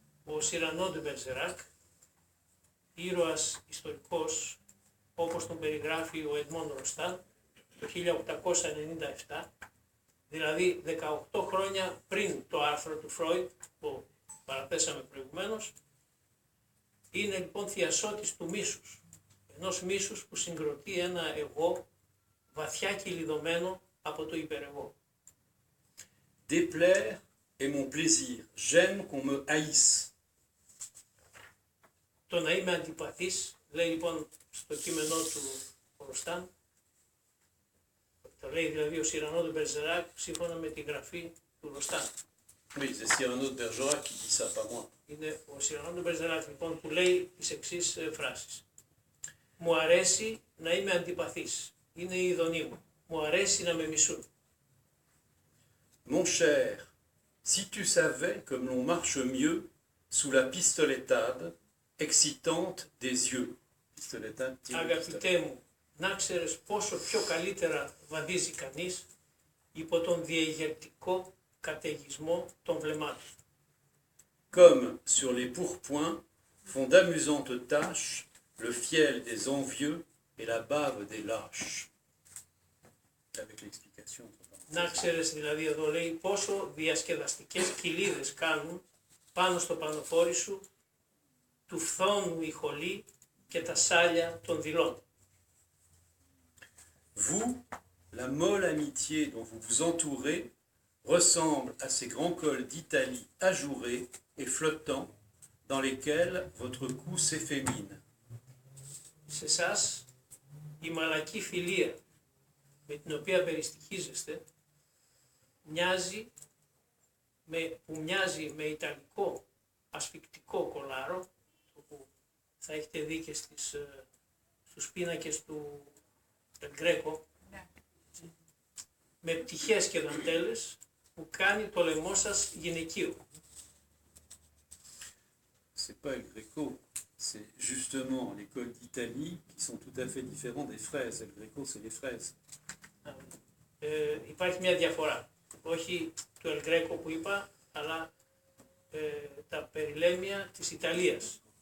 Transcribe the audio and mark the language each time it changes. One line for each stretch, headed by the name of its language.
Greek: Ο Σιρανό de Bergerac, ήρωας ιστορικός όπως τον περιγράφει ο Edmond Rostand το 1897, δηλαδή 18 χρόνια πριν το άρθρο του Φρόιντ που παραθέσαμε προηγουμένως, είναι λοιπόν θειασότης του μίσους, ενός μίσους που συγκροτεί ένα εγώ βαθιά κυλιδωμένο από το υπερεγώ.
French: Déplaire est mon plaisir, j'aime qu'on me haïsse.
Greek: Το να είμαι αντιπαθής, λέει λοιπόν στο κείμενό του ο Ροστάν, το λέει δηλαδή ο Σιρανό de Bergerac σύμφωνα με τη γραφή του Ροστάν.
French: Oui, c'est Cyrano de Bergerac qui dit ça, pas moi.
Greek: Είναι ο Σιρανό de Bergerac λοιπόν που λέει τις εξής φράσεις. Μου αρέσει να είμαι αντιπαθής, είναι η ειδονή μου. Μου αρέσει να με μισούν.
French: Mon cher, si tu savais comme l'on marche mieux sous la pistoletade excitante des yeux. Pistoletade,
Greek: Αγαπητέ μου, να ξέρεις πόσο πιο καλύτερα βαδίζει κανείς υπό τον διεγερτικό καταιγισμό των βλεμμάτων.
French: Comme sur les pourpoints font d'amusantes taches le fiel des envieux et la bave des lâches. Avec l'explication.
Greek: Να ξέρεις δηλαδή εδώ λέει πόσο διασκεδαστικές κοιλίδες κάνουν πάνω στο πανοφόρι σου του φθόνου η χολή και τα σάλια των δειλών.
French: Vous, la molle amitié dont vous vous entourez ressemble à ces grands cols d'Italie ajourés et flottants dans lesquels votre cou s'effémine.
Greek: Σε εσάς η μαλακή φιλία με την οποία περιστοιχίζεστε μοιάζει με ιταλικό ασφυκτικό κολάρο, που θα έχετε δει και στους πίνακες του Del Greco, με πτυχές και δαντέλες που κάνει το λαιμό σας γυναικείο.
French: C'est pas El Greco, c'est justement les cols d'Italie qui sont tout à fait différents des fraises. El Greco, c'est les fraises.
Greek: Υπάρχει μια διαφορά. Όχι του El Greco που είπα, αλλά τα περιλέμια της Ιταλίας.